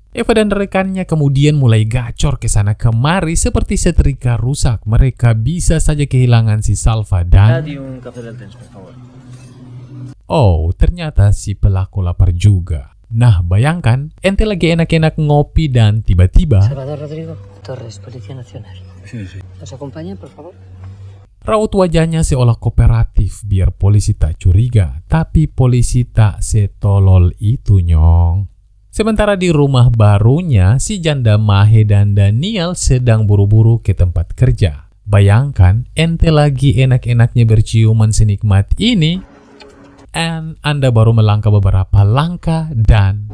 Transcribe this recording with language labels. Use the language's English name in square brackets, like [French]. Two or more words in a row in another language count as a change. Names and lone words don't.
[Indonesian] Eva dan rekannya kemudian mulai gacor ke sana kemari seperti setrika rusak. Mereka bisa saja kehilangan si Salva dan... Oh, ternyata si pelaku lapar juga. Nah, bayangkan, ente lagi enak-enak ngopi dan tiba-tiba... [Spanish] Salvador Rodrigo Torres, Policía Nacional. Sí. ¿Nos acompañan, por favor? [Indonesian] Raut wajahnya seolah kooperatif biar polisi tak curiga. Tapi polisi tak setolol itu, nyong. Sementara di rumah barunya, si janda Mahe dan Daniel sedang buru-buru ke tempat kerja. Bayangkan, ente lagi enak-enaknya berciuman senikmat ini, and Anda baru melangkah beberapa langkah dan...